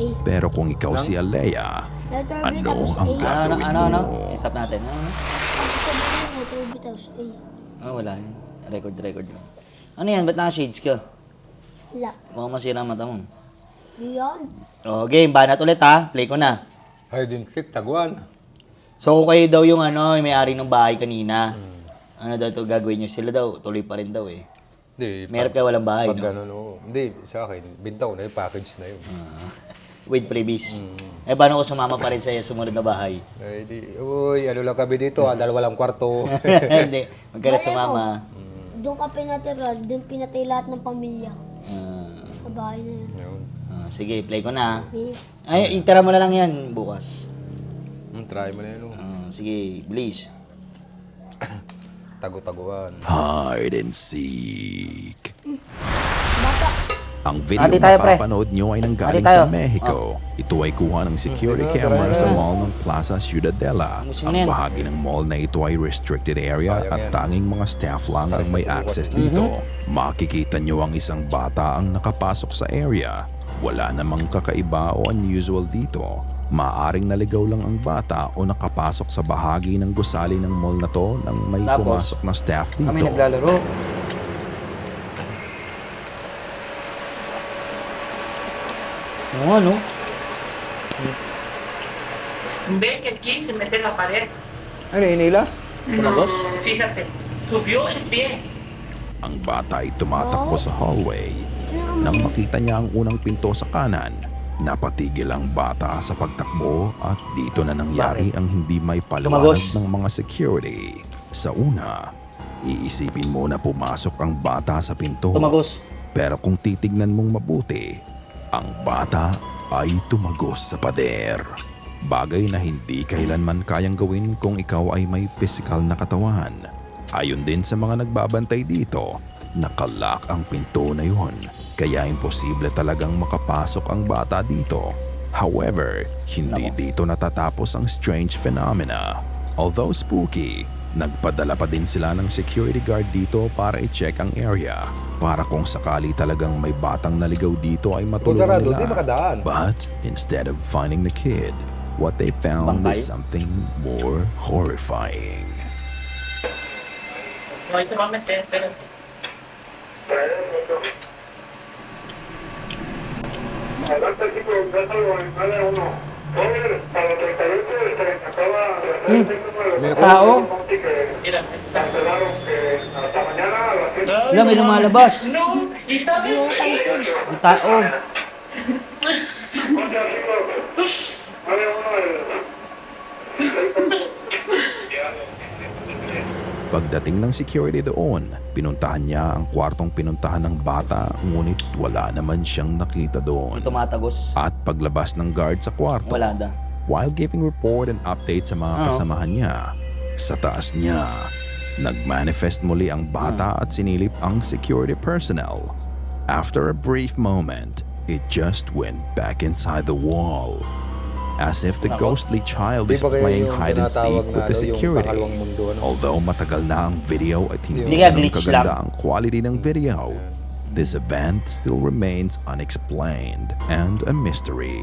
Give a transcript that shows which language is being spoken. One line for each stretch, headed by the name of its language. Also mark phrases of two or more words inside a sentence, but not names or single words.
Filipino: Pero kung ikaw si Alea,
English: Letter B
Filipino: ano tapos ang A. gagawin Ano? mo? I-stop natin. Pag sabihin na letter B tapos A. Wala yun. Record. Ano yan? Ba't naka-shades ka? Wala. Mukhang masira ang mata mo. Yun. Oh, game. Banat ulit, ha? Play ko na.
English: Hide and seek,
Filipino: taguan. So, kayo daw yung yung may-ari ng bahay kanina. Ano daw ito gagawin nyo? Sila daw, tuloy pa rin daw eh. Hindi. Meron kayo walang bahay, Pag no? ano, no. Hindi, sa akin, bintaw na yung package na yun.
English: With previous.
Filipino: Eh, paano kung sumama pa rin sa'yo sumunod na bahay? Ay, di, uy, ano lang kami dito, dalawa lang kwarto. Hindi. Huwag ka na Malay sumama. Doon ka pinatira, doon pinatay lahat ng pamilya. Ah, Sa bahay na yun. Yun. sige, play ko na. Okay. Ay, itara mo na lang yan bukas. Try mo na yun. Oh. Sige, please. Tago-taguan.
English: Hide and seek.
Filipino: Bata. Ang video Ate tayo, pre. mapapanood nyo ay nanggaling Ate tayo. sa Mexico. Ito ay kuha ng security Hindi na, camera tara sa na. mall ng Plaza Ciudadela. Ayusin mo Ang na yan. bahagi ng mall na ito ay
English: restricted area
Filipino: Sayang at yan. tanging mga staff lang ang may access Mhm. dito. Makikita nyo ang isang bata ang nakapasok sa area. Wala namang kakaiba o unusual dito. Maaring naligaw lang ang bata o nakapasok sa bahagi ng gusali ng mall na to nang may Tapos, pumasok na staff dito. Kami naglalaro. Oo, ano?
Spanish: Ve que aquí se mete en la pared.
Filipino: Ano, inila? Tumagos?
Spanish: Fíjate, subió el pie.
Filipino: Ang bata ay tumatakbo sa hallway. Nang makita niya ang unang pinto sa kanan, napatigil ang bata sa pagtakbo at dito na nangyari ang hindi may paliwanag Tumagos. ng mga security. Sa una, iisipin mo na pumasok ang bata sa pinto. Tumagos. Pero kung titignan mong mabuti, ang bata ay tumagos sa pader. Bagay na hindi kailanman kayang gawin kung ikaw ay may physical na katawan. Ayon din sa mga nagbabantay dito, nakalock ang pinto na yun. Kaya imposible talagang makapasok ang bata dito. However, hindi dito natatapos ang
English: strange phenomena. Although spooky,
Filipino: nagpadala pa din sila ng security guard dito para i-check ang area. Para kung sakali talagang may batang naligaw dito ay matulungan sarado, nila. di makadaan.
English: But instead of finding the kid, what they found
Filipino: Bangkay?
English: is something more horrifying.
Spanish: No, ahí se va a meter, espérate.
Filipino: Tao?
Spanish: Mira, ahí está.
Filipino: Wala, may lumalabas.
Spanish: No, ¿y sabes?
Filipino: Ang tao. Pagdating ng security doon, pinuntahan niya ang kwartong pinuntahan ng bata ngunit wala naman siyang nakita doon. Tumatagos. At paglabas ng guard sa kwarto, Wala na.
English: while giving report and update
Filipino: sa mga kasamahan niya, sa taas niya, nagmanifest muli ang bata at sinilip ang security personnel.
English: After a brief moment, it just went back inside the wall. As if the ghostly child
Filipino: Di
English: is
Filipino: ba kaya
English: playing
Filipino: yung
English: hide and
Filipino: tinatawag
English: seek
Filipino: na
English: with the
Filipino: yung
English: security.
Filipino: pangalawang mundo, ano? Although matagal na ang video at hindi Hindi kaya ganun glitch kaganda lang. ang quality ng video,
English: this event still remains unexplained and a mystery.